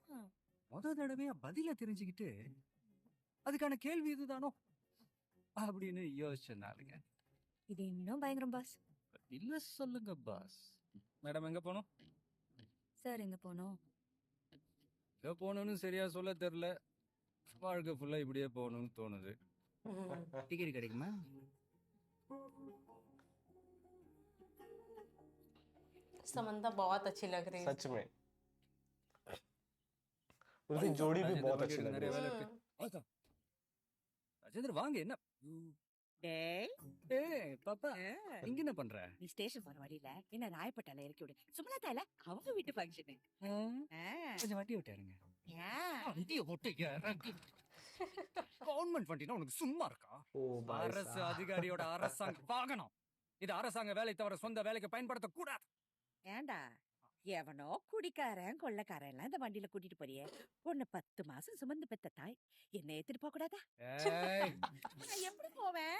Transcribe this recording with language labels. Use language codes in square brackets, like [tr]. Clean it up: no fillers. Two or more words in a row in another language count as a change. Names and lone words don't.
[ta] தடவையா பதில தெரிஞ்சுக்கிட்டு அதுக்கான கேள்வி இதுதானோ அப்படின்னு யோசிச்சனாலுங்க. இது இன்னும் பயங்கரம் பாஸ். இல்ல சொல்லுங்க பாஸ். மேடம் எங்க போனோம்? சார் எங்க போனோம்? எங்க போகணும்னு சரியா சொல்ல தெரியல. வாழ்க்கை ஃபுல்லா இப்படியே போகணும்னு தோணுது. டிக்கெட் கிடைக்குமா? [hi] समंता बहुत अच्छी लग रही है सच में उसकी जोड़ी भी बहुत अच्छी लग रही है [ta] ராஜேந்திர வாங்க. என்ன டேய் ஏய் பாப்பா இங்க என்ன பண்ற? நீ ஸ்டேஷன் போற வழியில என்ன ராயப்பட்டால இறக்கி விடு. சுமலதா இல்ல அவங்க வீட்டு ஃபங்க்ஷனு. கொஞ்சம் வண்டி விட்டாருங்க. ஏன் வண்டியை போட்டு இறங்கி கவர்மெண்ட் வண்டினா உனக்கு சும்மா இருக்கா? [hi] ओ भाई [ta] அரசு साहब அதிகாரியோட அரசாங்க வாகனம் இது. அரசாங்க வேலை தவிர சொந்த வேலைக்கு பயன்படுத்த கூடாது. ஏண்டா எவனோ குடிக்காரன் கொள்ளக்காரன் எல்லாம் இந்த வண்டியில கூட்டிட்டு போறியே. பொண்ணு 10 மாசம் சுமந்து பெத்த தாய் என்ன ஏத்திட்டு போக கூடாதா? ஏய், நான் எப்படி போவேன்?